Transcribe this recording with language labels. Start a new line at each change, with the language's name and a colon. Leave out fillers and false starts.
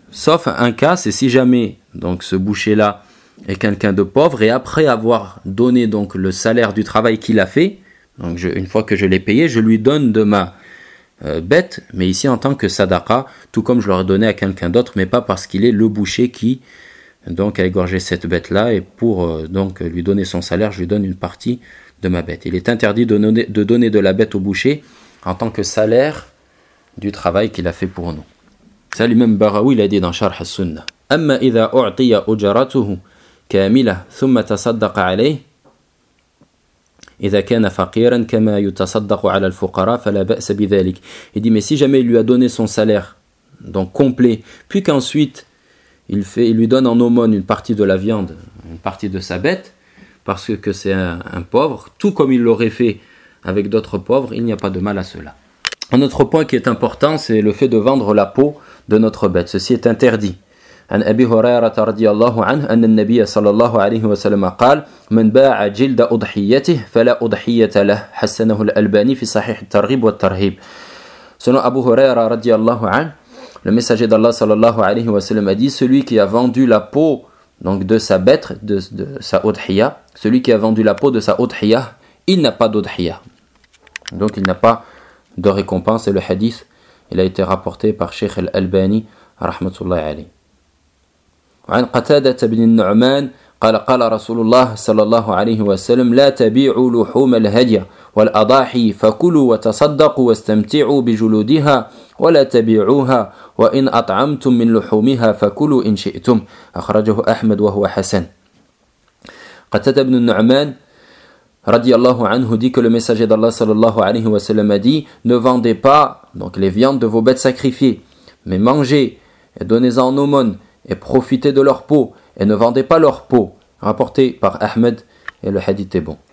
French: Sauf un cas, c'est si jamais donc, ce boucher-là et quelqu'un de pauvre, et après avoir donné donc le salaire du travail qu'il a fait, donc une fois que je l'ai payé, je lui donne de ma bête, mais ici en tant que sadaqa, tout comme je l'aurais donné à quelqu'un d'autre, mais pas parce qu'il est le boucher qui donc, a égorgé cette bête-là, et pour donc lui donner son salaire, je lui donne une partie de ma bête. Il est interdit de donner de la bête au boucher en tant que salaire du travail qu'il a fait pour nous. Ça lui-même, Baraoui, il a dit dans Sharh al-Sunnah.
Arabic: « Amma idha u'tiya ujaratuhu » كاملة ثم تصدق عليه إذا كان فقيرا كما يتصدق على الفقراء فلا بأس بذلك.
French: Il dit mais si jamais il lui a donné son salaire donc complet puis qu'ensuite il lui donne en aumône une partie de la viande, une partie de sa bête parce que c'est un pauvre, tout comme il l'aurait fait avec d'autres pauvres, il n'y a pas de mal à cela. Un autre point qui est important, c'est le fait de vendre la peau de notre bête. Ceci est interdit.
Arabic: عن أبي هريرة رضي الله عنه أن النبي صلى الله عليه وسلم قال من باع جلد أضحيته فلا أضحية له حسنه الألباني في صحيح الترغيب والترهيب.
French: Selon Abu Huraira رضي الله عنه, le messager d'Allah صلى الله عليه وسلم a dit celui qui a vendu la peau donc de sa bête de sa أضحية, celui qui a vendu la peau de sa أضحية, il n'a pas d'أضحية. Donc il n'a pas de récompense. Et le hadith, il a été rapporté par Sheikh Al-Albani rahmatullah alayhi.
Arabic: عن قتادة بن النعمان قال قال رسول الله صلى الله عليه وسلم لا تبيعوا لحوم الهدي والأضاحي فكلوا وتصدقوا واستمتعوا بجلودها ولا تبيعوها وإن أطعمتم من لحومها فكلوا إن شئتم أخرجه أحمد وهو حسن.
French: قتادة بن النعمان رضي الله عنه dit que le messager d'Allah صلى الله عليه وسلم a dit ne vendez pas donc les viandes de vos bêtes sacrifiées mais mangez et donnez-en en aumône et profitez de leur peau, et ne vendez pas leur peau, rapporté par Ahmed, et le hadith est bon.